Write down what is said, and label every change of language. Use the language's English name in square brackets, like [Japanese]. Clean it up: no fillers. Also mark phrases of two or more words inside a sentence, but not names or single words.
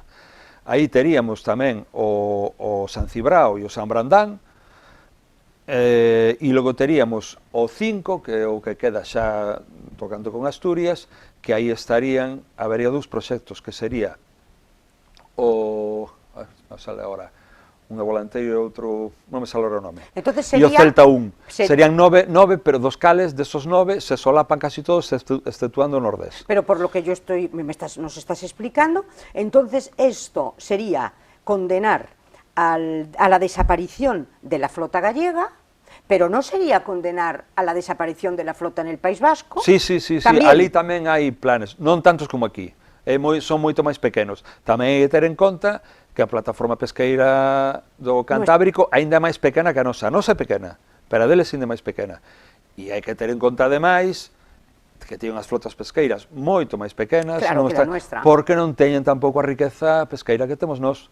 [Galician] Aí teríamos tamén o San Cibrao e o San Brandán, e logo teríamos o 5, que é o que queda xa tocando con Asturias, que aí estarían, habería dous proxectos, que sería non sale agora, un de Volanteiro e outro, non me sale o nome, e o Celta 1, serían 9, pero dos cales, desos 9, se solapan casi todos, exceptuando o Nordés. [Spanish] Pero por lo que yo nos estás explicando, entonces esto sería condenar a la desaparición de la flota gallega, pero no sería condenar a la desaparición de la flota en el País Vasco. [Galician] Sí, ali tamén hai planes, non tantos como aquí, son moito máis pequenos. Tamén hai que ter en conta que a plataforma pesqueira do Cantábrico aínda é máis pequena que a nosa. A nosa é pequena, pero a deles aínda é máis pequena. E hai que ter en conta, ademais, que teñen as flotas pesqueiras moito máis pequenas, porque non teñen tampouco a riqueza pesqueira que temos nós.